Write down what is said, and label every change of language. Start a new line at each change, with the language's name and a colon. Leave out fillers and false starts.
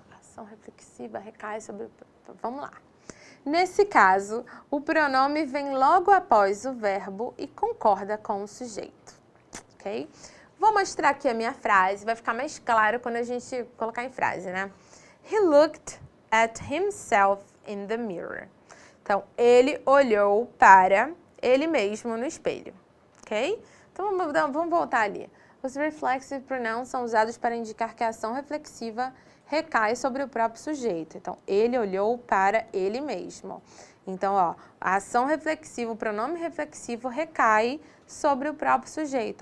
Portuguese: A ação reflexiva recai sobre o... Vamos lá. Nesse caso, o pronome vem logo após o verbo e concorda com o sujeito. Ok? Vou mostrar aqui a minha frase, vai ficar mais claro quando a gente colocar em frase, né?
English: He looked at himself in the mirror.
Portuguese: Então, ele olhou para ele mesmo no espelho, ok? Então, vamos voltar ali. Os reflexive pronouns são usados para indicar que a ação reflexiva recai sobre o próprio sujeito. Então, ele olhou para ele mesmo. Então, ó, a ação reflexiva, o pronome reflexivo recai sobre o próprio sujeito.